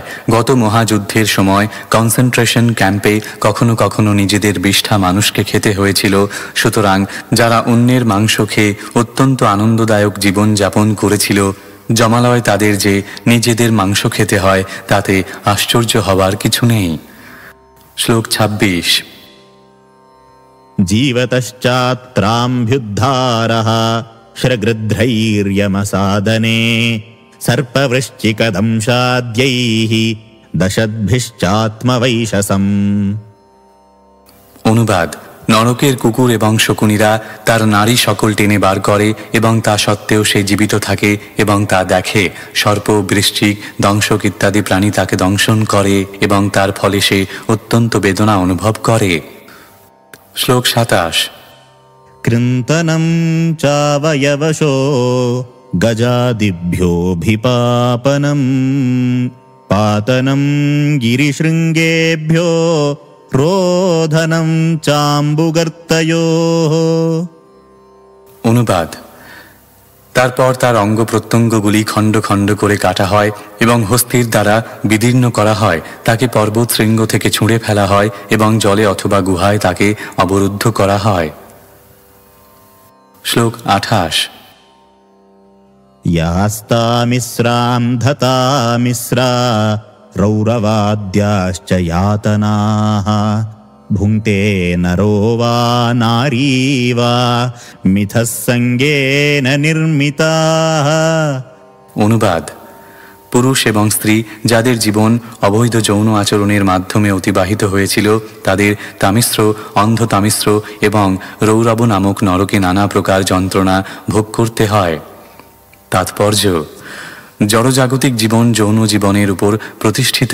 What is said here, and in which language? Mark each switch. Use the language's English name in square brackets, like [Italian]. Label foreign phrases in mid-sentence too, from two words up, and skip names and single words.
[Bangla] গত মহাযুদ্ধের সময় [English] concentration camp [Bangla] কখনো কখনো নিজেদের বিষ্ঠা মানুষকে খেতে হয়েছিল। সুতরাং যারা অন্যের মাংস খেয়ে অত্যন্ত আনন্দদায়ক জীবনযাপন করেছিল, জমালয় তাদের যে নিজেদের মাংস খেতে হয় তাতে আশ্চর্য হবার কিছু নেই। শ্লোক 26। [Sanskrit] जीवतश्चात्राम्भ्युद्धारः श्रगृध्रैर्यमसादने सर्पवृश्चिकदंशाद्यैः दशद्भिश्चात्मवैशसम्। [Bangla] অনুবাদ: নরকের কুকুর এবং শকুনিরা তার নারী সকল টেনে বার করে এবং তা সত্ত্বেও সে জীবিত থাকে এবং তা দেখে। সর্প, বৃশ্চিক, দংশক ইত্যাদি প্রাণী তাকে দংশন করে এবং তার ফলে সে অত্যন্ত বেদনা অনুভব করে। শ্লোক 27। [Sanskrit] कृन्तनं चावयवशो गजादिभ्योऽभिपापनम् पातनं गिरिशृङ्गेभ्यो रोधनं चाम्बुगर्तयोः। [Bangla] অনুবাদ। তারপর তার অঙ্গ প্রত্যঙ্গগুলি খণ্ড খণ্ড করে কাটা হয় এবং হস্তির দ্বারা বিদীর্ণ করা হয়। তাকে পর্বত শৃঙ্গ থেকে ছুঁড়ে ফেলা হয় এবং জলে অথবা গুহায় তাকে অবরুদ্ধ করা হয়। শ্লোক 28। [Sanskrit] यास्तामिस्रां धतामिस्रा रौरवाद्याश्च यातनाः भुङ्क्ते नरो वा नारी वा मिथः सङ्गेन निर्मिताः। [Bangla] অনুবাদ। পুরুষ এবং স্ত্রী যাদের জীবন অবৈধ যৌন আচরণের মাধ্যমে অতিবাহিত হয়েছিল তাদের তামিশ্র, অন্ধ তামিশ্র এবং রৌরব নামক নরকে নানা প্রকার যন্ত্রণা ভোগ করতে হয়। তাৎপর্য: জড়জাগতিক জীবন যৌন জীবনের উপর প্রতিষ্ঠিত।